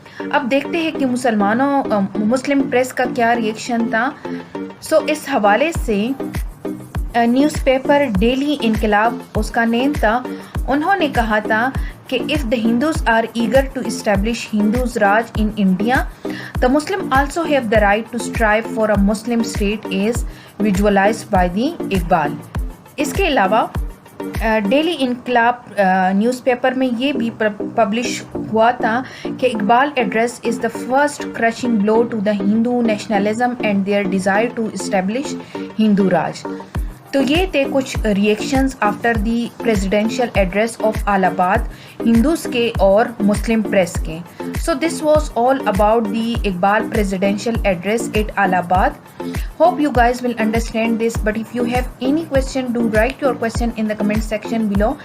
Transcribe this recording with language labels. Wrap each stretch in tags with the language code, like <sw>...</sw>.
<ur>اب دیکھتے ہیں کہ مسلم پریس کا کیا ریئیکشن تھا. سو اس حوالے سے نیوز پیپر ڈیلی انقلاب، اس کا نیم تھا انہوں نے کہا تھا کہ</ur> <en>if the Hindus are eager to establish Hindus Raj in India, the Muslim also have the right to strive for a Muslim state as visualized by the Iqbal.</en> <ur>اس کے علاوہ ڈیلی انقلاب نیوز پیپر میں یہ بھی پبلش ہوا تھا کہ</ur> <en>Iqbal address is the first crushing blow to the Hindu nationalism and their desire to establish Hindu Raj.</en> <ur>تو یہ تھے کچھ reactions</ur> <en>after the presidential address of</en> <ur>الہ آباد ہندوز کے اور مسلم پریس کے.</ur> <en>So this was all about the Iqbal presidential address at Allahabad. Hope you guys will understand this, but if you have any question, do write your question in the comment section below.</en>